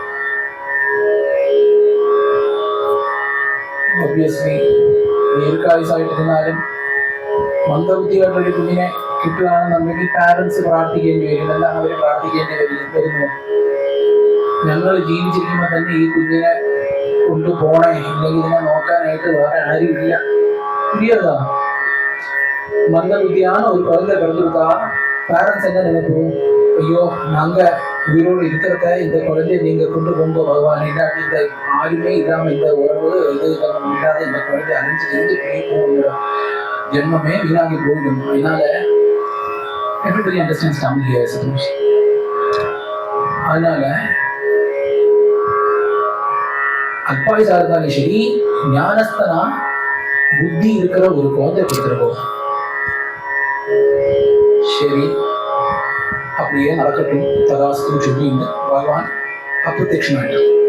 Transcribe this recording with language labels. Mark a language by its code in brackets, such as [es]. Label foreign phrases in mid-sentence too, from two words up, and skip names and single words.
[ml] ഒബ്വിയസ്ലി ദീർഘായുസായിട്ടിരുന്നാലും മന്ദബുദ്ധിയായിട്ടൊരു കുഞ്ഞിനെ കിട്ടുകയാണെന്നുണ്ടെങ്കിൽ പാരൻസ് പ്രാർത്ഥിക്കേണ്ടി വരും. എന്താണ് അവർ പ്രാർത്ഥിക്കേണ്ടി വരുന്നത്? ഞങ്ങൾ ജീവിച്ചിരിക്കുമ്പോൾ തന്നെ ഈ കുഞ്ഞിനെ കൊണ്ടുപോണേ, ഇല്ലെങ്കിൽ ഇതിനെ നോക്കാനായിട്ട് വേറെ ആരും ഇല്ല. [ta] புரியுதா? மந்தபுத்தியான ஒரு குழந்தை பிறந்துருக்கா, பேரண்ட்ஸ் என்ன நினைப்போம்? ஐயோ, நாங்க உயிரோடு இருக்கிறத இந்த குழந்தைய நீங்க கொண்டு போங்க பகவான், இல்லாட்டி இந்த ஆருமே இல்லாம இந்த உறவு இது இல்லாத இந்த குழந்தைய அழிஞ்சு தெரிஞ்சு போகிற ஜென்மமே வீணாகி போயிடும். [en] அதனால everybody understands Tamil here, suppose. [ta] அதனால அல்பாயுசா இருந்தாலும் சரி, ஞானஸ்தனா புத்தி இருக்கிற ஒரு குழந்தை கொடுத்துருக்கோம். சரி, அப்படியே நடக்கட்டும், ததாஸ்துன்னு சொல்லி இந்த பகவான் அப்பிரத்யட்சமாயிட்டான்.